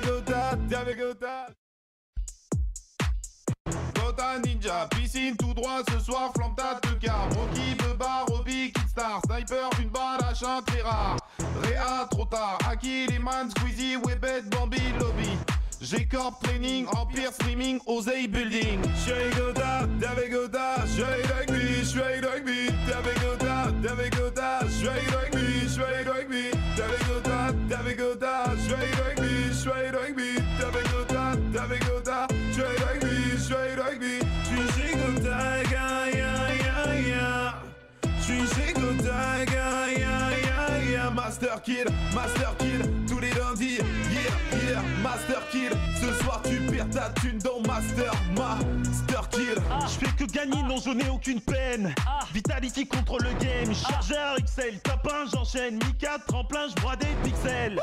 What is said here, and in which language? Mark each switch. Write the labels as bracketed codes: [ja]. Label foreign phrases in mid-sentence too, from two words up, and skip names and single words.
[fr] Goda, David Goda. Gota Ninja, piscine tout droit ce soir, flamme ta te car. Rocky, Beba, Roby, Kidstar, Sniper, une balle à chien très rare. Réa trop tard, Aki, Liman, Squeezie, Webet, Bambi, Lobby. G-Corp Training, Empire Streaming, Oseille Building. J'suis Goda, David Goda, j'suis rugby, David Goda, David Goda, j'suis rugby, David Goda, David Goda, j'suis rugby, David Goda, David Goda, j'suis rugby, j'suis Goda, ya ya ya, j'suis Goda, ya ya ya, Master Kill, tous les lundis, [en] yeah yeah, Master Kill. [fr] Ce soir tu perds ta thune dans Master Kill. Je fais que gagner, non je n'ai aucune peine. Vitality contre le game, chargeur XL, top 1 j'enchaîne, Mika, tremplin, je broie des pixels.